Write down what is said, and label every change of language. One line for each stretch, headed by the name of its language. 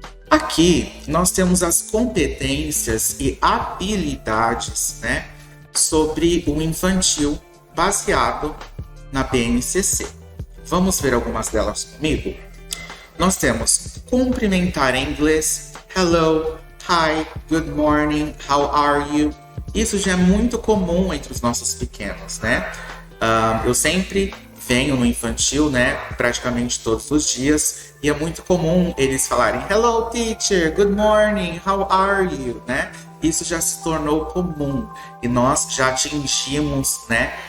Portuguese: Aqui nós temos as competências e habilidades, né? Sobre o infantil baseado na BNCC. Vamos ver algumas delas comigo? Nós temos cumprimentar em inglês.
English: Hello, hi, good morning, how are you?
Portuguese: Isso já é muito comum entre os nossos pequenos, né? Eu sempre venho no infantil, né? Praticamente todos os dias. E é muito comum eles falarem
English: hello, teacher, good morning, how are you?
Portuguese: Né? Isso já se tornou comum. E nós já atingimos, né?